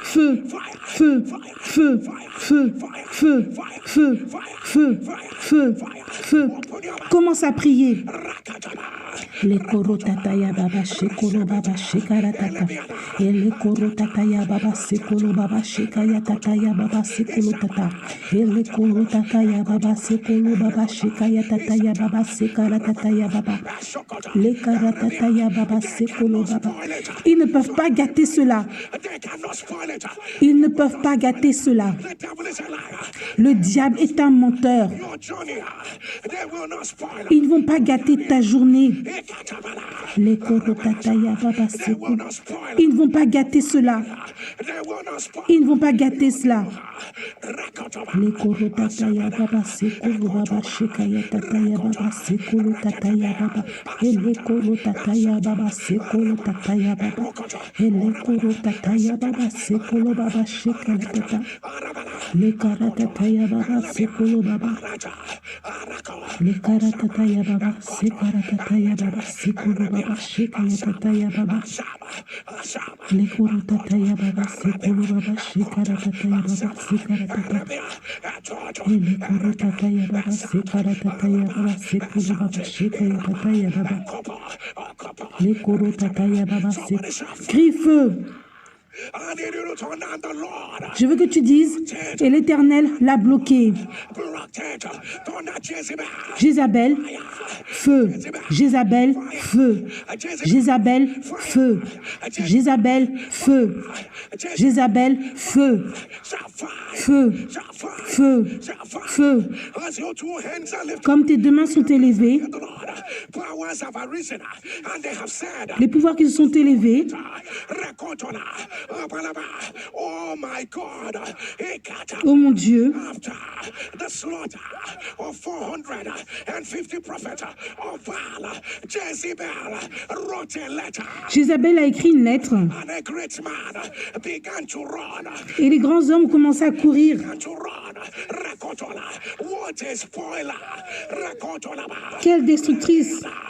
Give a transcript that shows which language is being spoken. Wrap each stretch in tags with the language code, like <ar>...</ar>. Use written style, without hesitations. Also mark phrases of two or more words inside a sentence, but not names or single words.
<fr>feu, feu, feu, feu, feu, feu, feu, feu, feu. Commence à prier. Les korotataya baba shekolo baba shekaratata. Et les korotataya baba sekolo baba shekaya tataya baba sekolo tata. Et les korotataya baba sekolo baba shekaya tataya baba sekaratataya baba. Les karatataya baba sekolo baba. Ils ne peuvent pas gâter cela.</fr> <en>They cannot spoil it.</en> <fr>Ils ne peuvent pas gâter cela.</fr> <en>The devil is a liar.</en> <fr>Le diable est un menteur.</fr> <en>Your journey, they will not spoil it.</en> <fr>Ils ne vont pas gâter ta journée. Ekatabala. Les korotataya baba</fr> <en>They will sekolo. not spoil it.</en> <fr>Ils ne vont pas gâter cela.</fr> <en>They will not spoil</en> <fr>Ils ne vont pas gâter cela. Rakataba. Les korotataya baba sekolo baba shekaya tataya baba sekolo tataya baba. Et les korotataya baba sekolo tataya baba. Et les korotataya baba sekolo baba shekaya tata. Les karatataya baba sekolo baba. Raja. Arako. Les karatataya baba sekaratataya baba sekolo baba shekaya tataya baba. Shaba. Shaba. Les korotataya baba sekolo baba shekaratataya baba sekaratata. Et les korotataya baba sekaratataya baba sekolo baba shekaya tataya baba. Les korotataya baba sek. Crie feu.</fr> <en>I need you to turn down the Lord.</en> <fr>Je veux que tu dises, et l'Éternel l'a bloqué.</fr> <en>Blocked it. Turn that Jezebel.</en> <fr>Jézabel, feu. Jézabel, feu. Jézabel, feu. Jézabel, feu. Jézabel, feu. Feu. Feu. Feu.</fr> <en>As your two hands are lifted,</en> <fr>Comme tes deux mains sont élevées,</fr> <en>the Lord, powers have arisen, and they have said,</en> <fr>les pouvoirs qui se sont élevés, Rekotona, Abalaba,</fr> <en>oh my God, Ekata,</en> <fr>oh mon Dieu,</fr> <en>after the slaughter of 450 prophets</en> <fr>Jézabel a écrit une lettre et les grands hommes commencent à courir. Quelle destructrice!</fr>